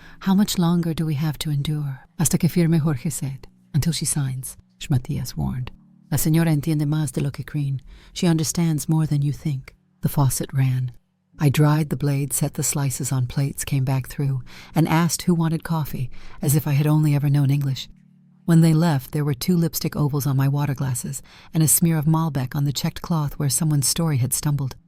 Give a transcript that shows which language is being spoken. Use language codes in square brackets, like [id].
[en] "How much longer do we have to endure?" [es] "Hasta que firme," [en] Jorge said. "Until she signs," Matthias warned. [es] "La señora entiende más de lo que creen. [en] She understands more than you think." The faucet ran. I dried the blade, set the slices on plates, came back through, and asked who wanted coffee, as if I had only ever known English. When they left, there were 2 lipstick ovals on my water glasses and a smear of Malbec on the checked cloth where someone's story had stumbled.